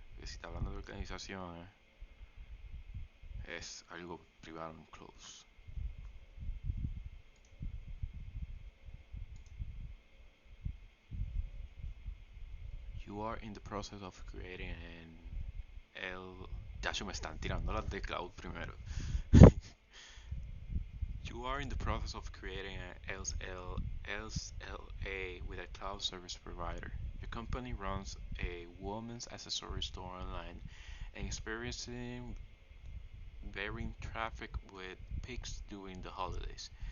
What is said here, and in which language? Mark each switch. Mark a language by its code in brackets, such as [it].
[es] Que si está hablando de organizaciones, es algo privado [en] and close. You are in the process of creating an L. [es] Ya me están tirando las de cloud primero. [en] You are in the process of creating an SLA with a cloud service provider. Your company runs a women's accessory store online and experiencing varying traffic with peaks during the holidays.